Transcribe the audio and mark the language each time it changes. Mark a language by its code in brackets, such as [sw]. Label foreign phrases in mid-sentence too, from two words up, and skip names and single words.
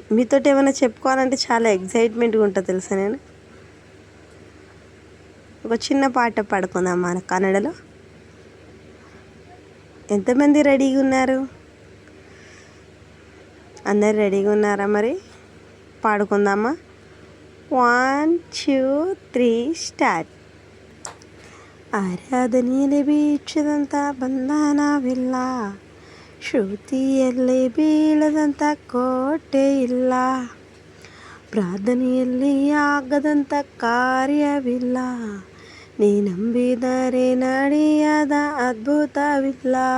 [te] మీతో ఏమైనా చెప్పుకోవాలంటే చాలా ఎగ్జైట్మెంట్గా ఉంటుంది తెలుసా. నేను ఒక చిన్న పాట పాడుకుందాం మన కన్నడలో. ఎంతమంది రెడీగా ఉన్నారు? అందరు రెడీగా ఉన్నారా? మరి పాడుకుందామా? [kn] 1 2 3 ಸ್ಟಾರ್ಟ್. ಆರಾಧನೆಯಲ್ಲಿ ಬೀಚದಂಥ ಬಂಧನವಿಲ್ಲ, ಶ್ರುತಿಯಲ್ಲಿ ಬೀಳದಂಥ ಕೋಟೆ ಇಲ್ಲ, ಪ್ರಾರ್ಥನೆಯಲ್ಲಿ ಆಗದಂಥ ಕಾರ್ಯವಿಲ್ಲ, ನೀ ನಂಬಿದರೆ ನಡೆಯದ ಅದ್ಭುತವಿಲ್ಲ.